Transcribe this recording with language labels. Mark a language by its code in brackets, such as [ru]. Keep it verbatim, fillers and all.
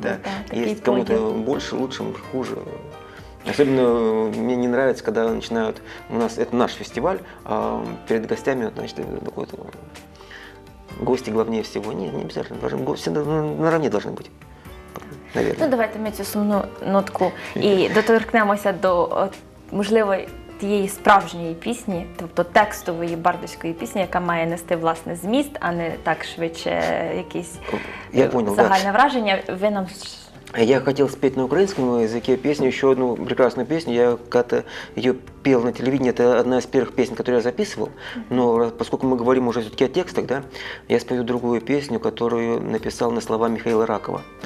[ru] да. да, такие Есть кому-то подиумы. больше, лучше, хуже. Особенно э, мне не нравится, когда начинают, у нас это наш фестиваль, а перед гостями, вот, значит, такой вот, э, гости главнее всего. Не, не обязательно, должны- гости на- на- наравне должны быть, Ну, наверное. [uk] давайте ми цю сумну нотку і доторкнемося до, от, можливо, тієї справжньої пісні, тобто текстової бардовської пісні, яка має нести власне зміст, а не так швидше якісь [ru] Я е, понял, да. [uk] загальне враження. Ви нам ж- [ru] Я хотел спеть на украинском языке песню, еще одну прекрасную песню. Я когда-то ее пел на телевидении, это одна из первых песен, которые я записывал. Но раз- поскольку мы говорим уже все-таки о текстах, да, я спою другую песню, которую написал на слова Михаила Ракова.